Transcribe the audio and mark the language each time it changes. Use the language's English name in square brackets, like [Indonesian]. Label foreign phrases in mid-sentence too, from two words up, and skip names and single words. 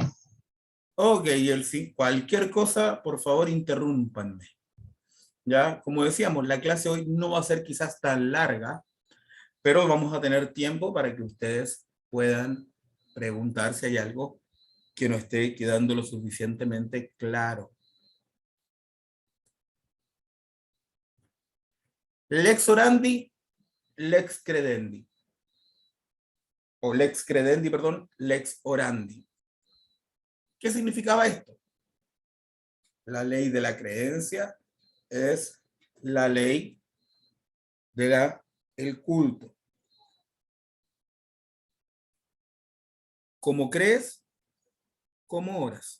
[Spanish] Ok, Elsie, cualquier cosa, por favor, interrúmpanme. Ya, como decíamos, la clase hoy no va a ser quizás tan larga, pero vamos a tener tiempo para que ustedes puedan preguntar si hay algo que no esté quedando lo suficientemente claro. [Latin] Lex orandi, lex credendi. O lex credendi, perdón, lex orandi. [Spanish] ¿Qué significaba esto? La ley de la creencia es la ley del culto. Como crees, como oras.